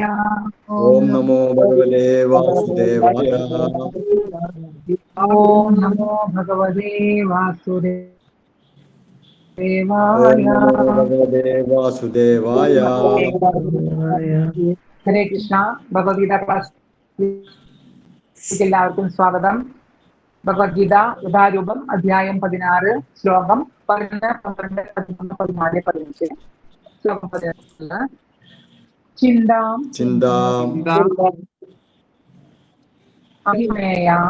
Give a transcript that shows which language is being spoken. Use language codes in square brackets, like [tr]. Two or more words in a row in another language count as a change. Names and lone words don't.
[sa] ओम नमो भगवते वासुदेवाय। ओम नमो भगवते वासुदेवाय। ओम नमो भगवते वासुदेवाय। हरे कृष्ण भगवद्गीता क्लास [ml] എല്ലാവർക്കും സ്വാഗതം. ഭഗവത്ഗീത യഥാരൂപം അധ്യായം 16 ശ്ലോകം 11, 12, 13, 14, 15. ശ്ലോകം 11. [sa] चिन्ताम् अभिमेयाम्